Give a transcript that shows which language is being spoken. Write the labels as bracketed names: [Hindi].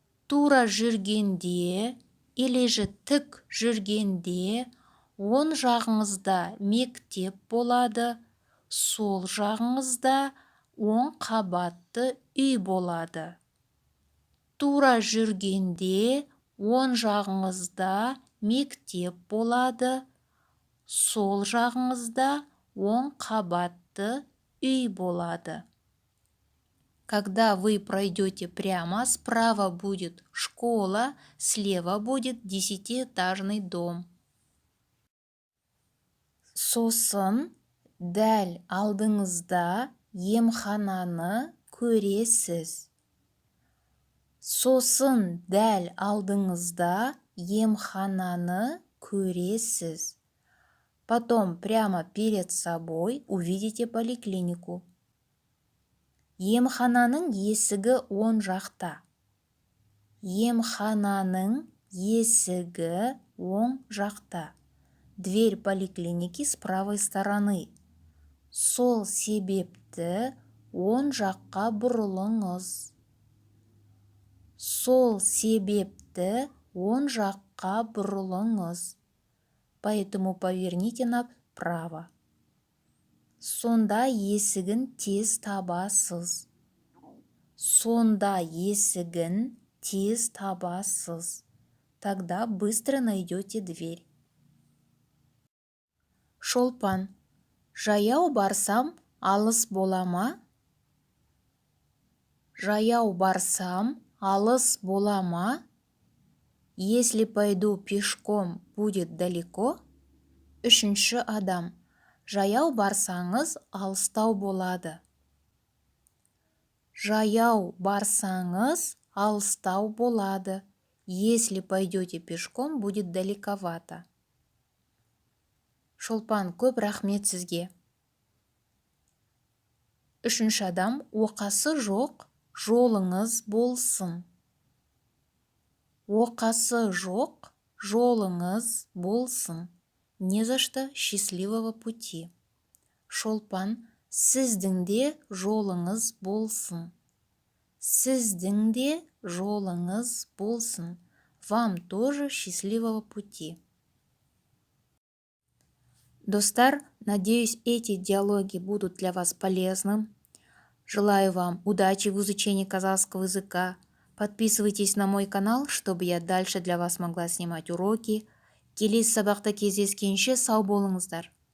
[Kazakh] Тура жүргенде [Russian] или же [Kazakh] тік жүргенде оң жағыңызда мектеп болады, сол жағыңызда оң қабатты үй болады. Тура жүргенде оң жағыңызда мектеп болады, сол жағыңызда оң қабатты үй болады. [Russian] Когда вы пройдете прямо, справа будет школа, слева будет 10-этажный дом. [Kazakh] Сосын дәл алдыңызда емхананы көресіз. Сосын дәл алдыңызда емхананы көресіз. [Russian] Потом прямо перед собой увидите поликлинику. [Kazakh] Емхананың есігі оң жақта. Емхананың есігі оң жақта. [Russian] Дверь поликлиники с правой стороны. [Kazakh] Сол себепті оң жаққа бұрылыңыз. Сол себепті оң жаққа бұрылыңыз. [Russian] Поэтому поверните направо. [Kazakh] Сонда есігін тез табасыз. Сонда есігін тез табасыз. [Russian] Тогда быстро найдете дверь. [Kazakh] Шолпан. Жаяу барсам, алыс бола ма? Жаяу барсам, алыс бола ма? [Russian] Если пойду пешком, будет далеко? [Kazakh] Үшінші адам. Жаяу барсаңыз, алыстау болады. Жаяу барсаңыз, алыстау болады. [Russian] Если пойдете пешком, будет далековато. [Kazakh] Шолпан, көп рахмет сізге. Үшінші адам. Оқасы жоқ, жолыңыз болсын. Оқасы жоқ, жолыңыз болсын. [Russian] Не за что, счастливого пути. [Kazakh] Шолпан, сіздің де жолыңыз болсын. Сіздің де жолыңыз болсын. [Russian] Вам тоже счастливого пути. Достар, надеюсь, эти диалоги будут для вас полезным. Желаю вам удачи в изучении казахского языка. Подписывайтесь на мой канал, чтобы я дальше для вас могла снимать уроки. [Kazakh] Келесі сабақта кездескенше сау болыңыздар.